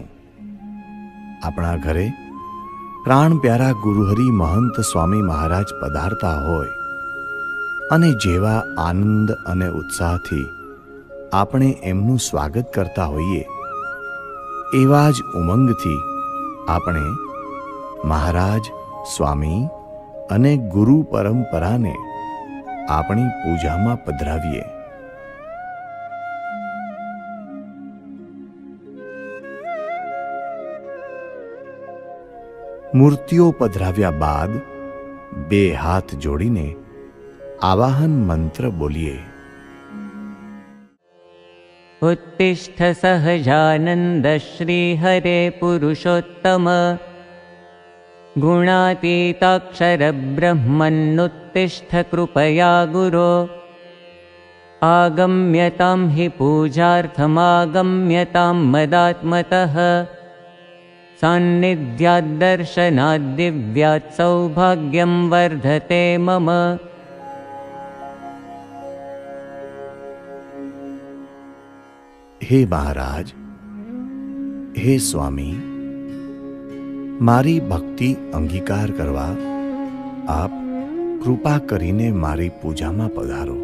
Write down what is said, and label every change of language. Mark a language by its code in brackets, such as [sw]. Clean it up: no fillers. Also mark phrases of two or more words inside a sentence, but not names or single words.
[gu] આપણા ઘરે પ્રાણ પ્યારા ગુરુહરિ મહંત સ્વામી મહારાજ પધારતા હોય અને જેવા આનંદ અને ઉત્સાહથી આપણે એમનું સ્વાગત કરતા હોઈએ, એવા જ ઉમંગથી આપણે મહારાજ, સ્વામી અને ગુરુ પરંપરાને આપણી પૂજામાં પધરાવીએ. મૂર્તિઓ પધરાવ્યા બાદ બે હાથ જોડીને આવાહન મંત્ર બોલીએ. [sa] उत्तिष्ठ सहजानंद श्री हरे पुरुषोत्तम गुणातीताक्षर ब्रह्मन्नुत्तिष्ठ कृपया गुरो आगम्यतां हि पूजार्थमागम्यतां मदात्मतः सान्निध्याद्दर्शनाद्दिव्यात् सौभाग्यं वर्धते मम। [gu] હે મહારાજ, હે સ્વામી, મારી ભક્તિ અંગીકાર કરવા આપ કૃપા કરીને મારી પૂજામાં પધારો.